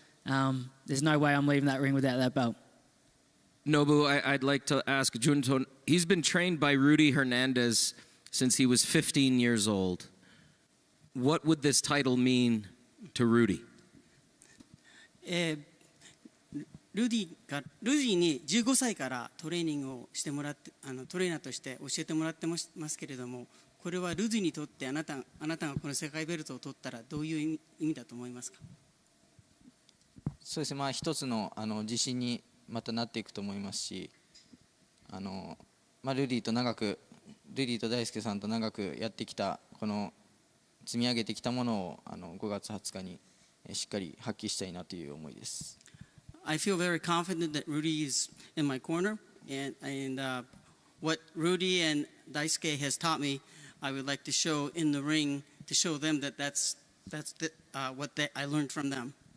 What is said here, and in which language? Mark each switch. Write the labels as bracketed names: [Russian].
[English] There's no way I'm leaving that ring without that belt. Nobu, I'd like to ask Junto. He's been trained by Rudy Hernandez since he was 15 years old. What would this title mean to Rudy? [Japanese] ルディに15歳からトレーニングをしてもらってトレーナーとして教えてもらってますけれども、これはルディにとってあなたがこの世界ベルトを取ったらどういう意味だと思いますか？そうですね、一つの自信にまたなっていくと思いますし、ルディと大輔さんと長くやってきたこの積み上げてきたものを5月20日にしっかり発揮したいなという思いです。 [English] I feel very confident that Rudy is in my corner, and what Rudy and Daisuke has taught me, I would like to show in the ring to show them that that's what I learned from them.